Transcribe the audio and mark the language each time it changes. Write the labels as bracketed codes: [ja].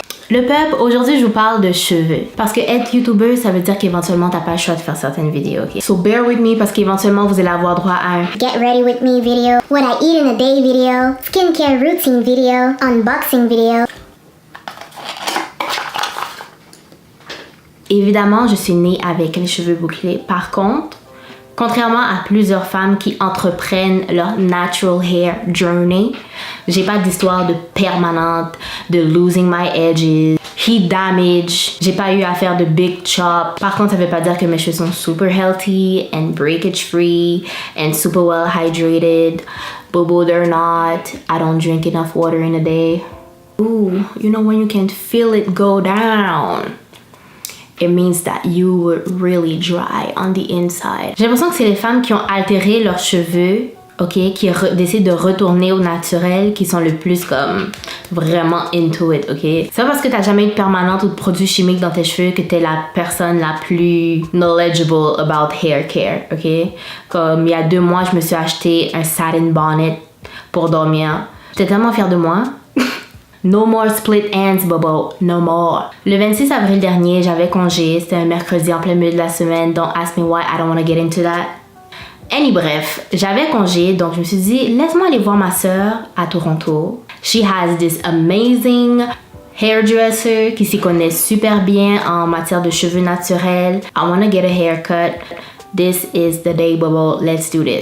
[fr] Le peuple, aujourd'hui je vous parle de cheveux. Parce que être YouTuber, ça veut dire qu'éventuellement t'as pas le choix de faire certaines vidéos, ok? [en] So bear with me [fr] parce qu'éventuellement vous allez avoir droit à un [en] Get ready with me video, what I eat in a day video, skincare routine video, unboxing video. [fr] Évidemment, je suis née avec les cheveux bouclés. Par contre, contrairement à plusieurs femmes qui entreprennent leur [en] natural hair journey, [fr] j'ai pas d'histoire de permanente, de [en] losing my edges, heat damage. [fr] J'ai pas eu à faire de big chop. Par contre, ça veut pas dire que mes cheveux sont [en] super healthy and breakage free and super well hydrated. Bobo, they're not. I don't drink enough water in a day. Ooh, you know when you can feel it go down? It means that you were really dry on the inside. [fr] J'ai l'impression que c'est les femmes qui ont altéré leurs cheveux, ok, qui décident de retourner au naturel, qui sont le plus comme vraiment [en] into it, [fr] ok. C'est pas parce que t'as jamais eu de permanente ou de produits chimiques dans tes cheveux que t'es la personne la plus [en] knowledgeable about hair care, [fr] ok. Comme il y a 2 mois, je me suis acheté un satin bonnet pour dormir. J'étais tellement fière de moi. [en] No more split ends, Bobo. No more. [fr] Le 26 avril dernier, j'avais congé. C'était un mercredi en plein milieu de la semaine. [en] Don't ask me why, I don't want to get into that. [fr] Bref, j'avais congé, donc je me suis dit, laisse-moi aller voir ma sœur à Toronto. [en] She has this amazing hairdresser [fr] qui s'y connaît super bien en matière de cheveux naturels. [en] I want to get a haircut. This is the day, Bobo. Let's do this.